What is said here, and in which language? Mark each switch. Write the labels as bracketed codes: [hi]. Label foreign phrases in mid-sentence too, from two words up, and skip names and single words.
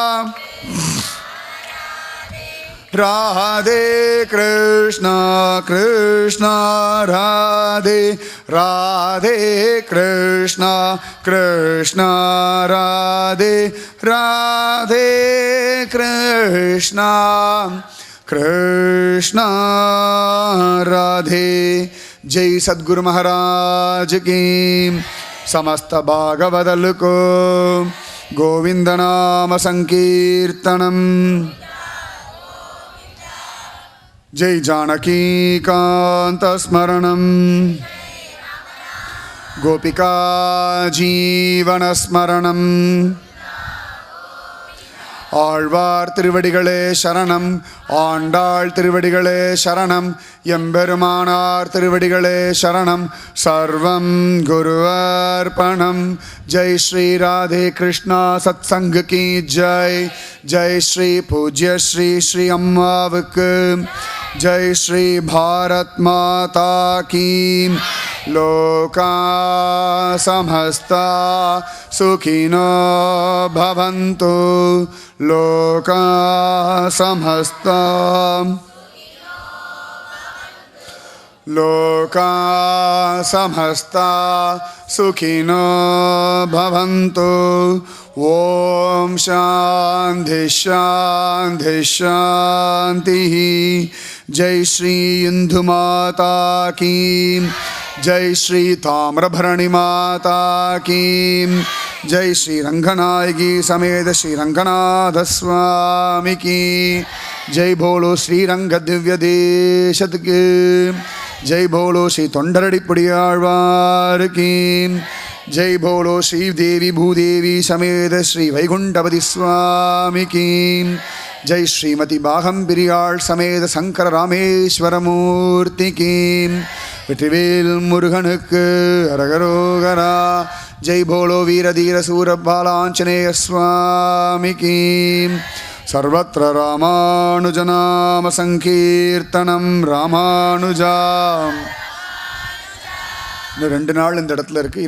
[hi] ராதே கிருஷ்ணா கிருஷ்ணா ராதே, ராதே கிருஷ்ணா கிருஷ்ணா ராதே, ராதே கிருஷ்ணா कृष्ण राधे। जय सद्गुरु महाराज की। समस्त भागवदल को गोविंद नाम संकीर्तनम। [sa] जय जानकी कांत स्मरणम। गोपिका जीवन स्मरणम। [ta] ஆழ்வார் திருவடிகளே சரணம். ஆண்டாள் திருவடிகளே சரணம். எம்பெருமானார் திருவடிகளே சரணம். [sa] सर्वं गुरुवर्पणम्. [hi] जय श्री राधे कृष्ण सत्संग की जय. [ta] ஜெய் ஸ்ரீ பூஜ்ய ஸ்ரீ ஸ்ரீ அம்மாவுக்கு ஜெய். [hi] श्री भारत माता की. [sa] लोकाः समस्ताः सुखिनो भवन्तु. लोकाः समस्ताः लोकाः समस्ताः सुखिनो भवन्तु. ॐ शान्तिः शान्तिः शान्तिः. [hi] जय श्री हिन्दू माता की. जय श्री ताम्रभरणी माता की। जय श्री रंगनायकी समेत श्री रंगनाथ स्वामी की। जय बोलो श्री रंग दिव्य देशत के। जय बोलो श्री तोंडरडिपुड़ियाळ्वार की। जय बोलो श्री देवी भूदेवी समेत श्री वैकुंठपति स्वामी की। जय श्रीमती बागंबिरियाळ समेत शंकर रामेश्वर मूर्ति की। [ta] வெற்றிவேல் முருகனுக்கு அரகரோகரா. [hi] जय बोलो [ta] வீர தீர சூர பாலாஞ்சனேய சுவாமிக்கு. [sa] सर्वत्र रामानुजनाम सङ्कीर्तनम्. [ta] ராமானுஜா. இன்னும் 2 நாள் இந்த இடத்துல இருக்குது.